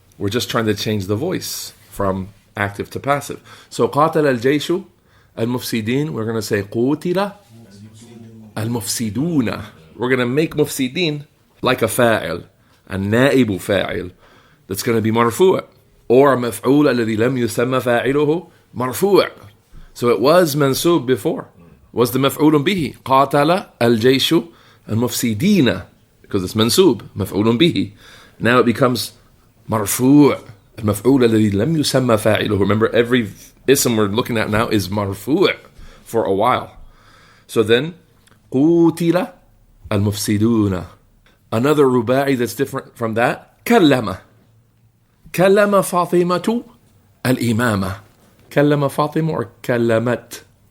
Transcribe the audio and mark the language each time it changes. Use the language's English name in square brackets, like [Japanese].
[English] We're just trying to change the voice from active to passive. So [Arabic] قاتل الجيش المفسدين, [English] we're going to say [Arabic] قتل المفسدون. [English] We're going to make mufsidin like a fa'il, a na'ibu fa'il, that's going to be marfu'. [Arabic] Or مفعول الذي لم يسمى فاعله مرفوع. [English] So it was mansub before. It was the مفعول به. [Arabic] قاتل الجيش المفسدين, [English] because it's mansub, [Arabic] مفعول به. [English] Now it becomes مرفوع. [Arabic] المفعول الذي لم يسمى فاعله. [English] Remember, every ism we're looking at now is مرفوع for a while. So then [Arabic] قتل المفسدون. [English] Another ruba'i that's different from that. [Arabic] كلم. كلم فاطمة الإمامة. كلم فاطمة or كلمت.